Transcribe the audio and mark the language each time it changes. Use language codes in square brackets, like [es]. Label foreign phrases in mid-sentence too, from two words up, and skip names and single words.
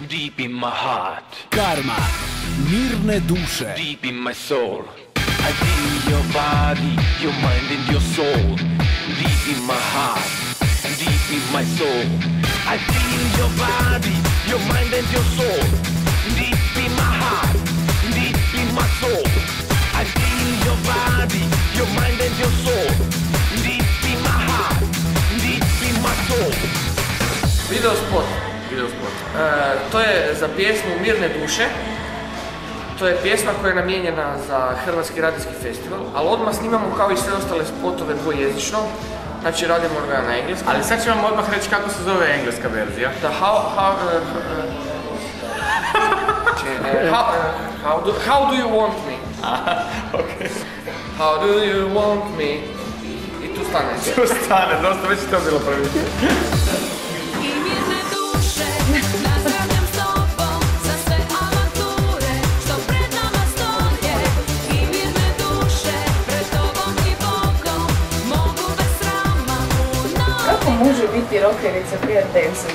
[en] Deep in my heart. Karma, [hr] mirne duše. [en] Deep in my soul. I feel your body, your mind and your soul. Deep in my heart, deep in my soul. I feel your body, your mind and your soul. Deep in my heart, deep in my soul. I feel your body, your mind and your soul. Deep in my heart, deep in my soul. [hr] Video spot. To je za pjesmu Mirne duše. To je pjesma koja je namijenjena za Hrvatski radijski festival, ali odmah snimamo kao i sve ostale spotove dvojezično. Znači radimo ga na engleskom. Ali sad ću vam odmah reći kako se zove engleska verzija. [en] How do you want me? Okay. How do you want me? [hr] I tu stane. Tu stane, dosta već je to bilo prvi. Kako može biti rockerica prije Densović?